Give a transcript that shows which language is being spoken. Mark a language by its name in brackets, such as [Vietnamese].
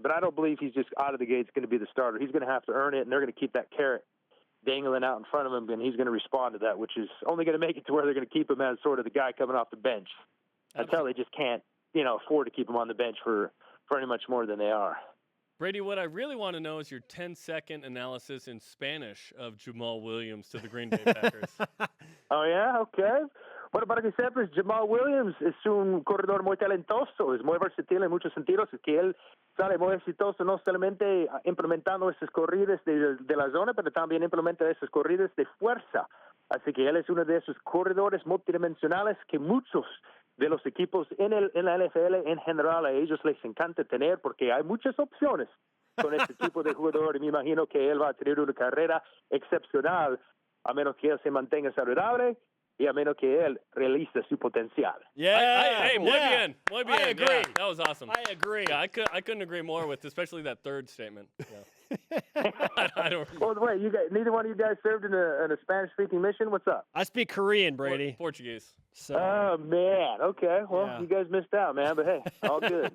[English] But I don't believe he's just out of the gates going to be the starter. He's going to have to earn it, and they're going to keep that carrot dangling out in front of him, and he's going to respond to that, which is only going to make it to where they're going to keep him as sort of the guy coming off the bench. Until they just can't, afford to keep him on the bench for any much more than they are. Brady, what I really want to know is your 10-second analysis in Spanish of Jamaal Williams to the Green Bay Packers. Oh, yeah? Okay. [Spanish] Bueno, para que sepas, Jamaal Williams es un corredor muy talentoso, es muy versátil en muchos sentidos, es que él sale muy exitoso no solamente implementando esas corridas de la zona, pero también implementa esas corridas de fuerza. Así que él es uno de esos corredores multidimensionales que muchos de los equipos en la NFL en general a ellos les encanta tener porque hay muchas opciones con este tipo de jugador y me imagino que él va a tener una carrera excepcional a menos que él se mantenga saludable y a menos que él realice su potencial. [English] Yeah. [Spanish] Hey, muy bien. [English] I agree. Yeah, that was awesome. I agree. Yeah, I couldn't agree more with especially that third statement. Yeah. I don't. Well, wait, neither one of you guys served in a Spanish-speaking mission? What's up? I speak Korean, Brady. Portuguese. So. Oh, man. Okay. Well, Yeah. You guys missed out, man. But, hey, all good.